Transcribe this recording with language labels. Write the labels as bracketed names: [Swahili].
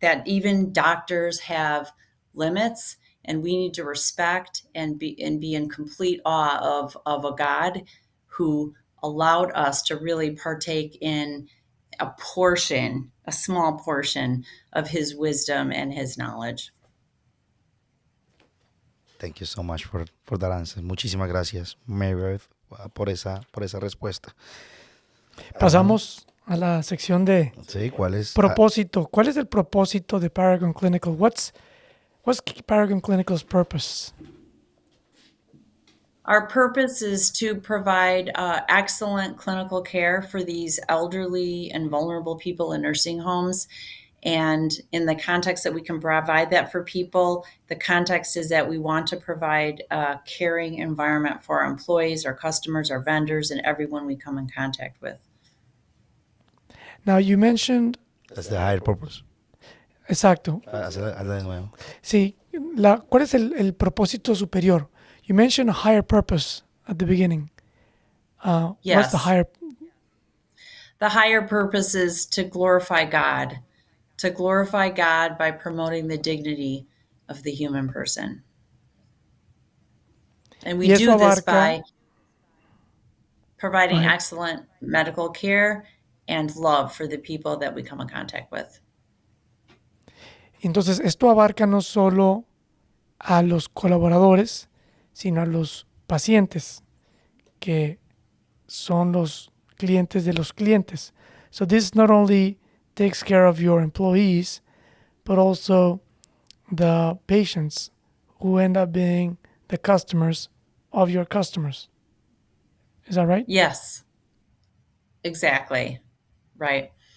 [English] That even doctors have limits, and we need to respect and be in complete awe of a God who allowed us to really partake in a small portion of his wisdom and his knowledge. Thank you so much for that answer. [Spanish] Muchísimas gracias, Mary Beth, por esa respuesta. Pasamos a la sección de Sí, ¿cuál es? propósito. ¿Cuál es el propósito de Paragon Clinical? [English] What's Paragon Clinical's purpose? Our purpose is to provide excellent clinical care for these elderly and vulnerable people in nursing homes. And in the context that we can provide that for people, the context is that we want to provide a caring environment for our employees, our customers, our vendors, and everyone we come in contact with. Now, you mentioned... That's the higher purpose. [Spanish] Exacto. Hazla de nuevo. Sí. ¿Cuál es el propósito superior? [English] You mentioned a higher purpose at the beginning. Yes. What's the higher? The higher purpose is to glorify God by promoting the dignity of the human person. And we [Spanish] Y eso [English] do this [Spanish] abarca, [English] by providing right. excellent medical care and love for the people that we come in contact with. [Spanish] Entonces, esto abarca no solo a los colaboradores, sino a los pacientes, que son los clientes de los clientes. [English] So this not only takes care of your employees, but also the patients who end up being the customers of your customers. Is that right? Yes, exactly. Right.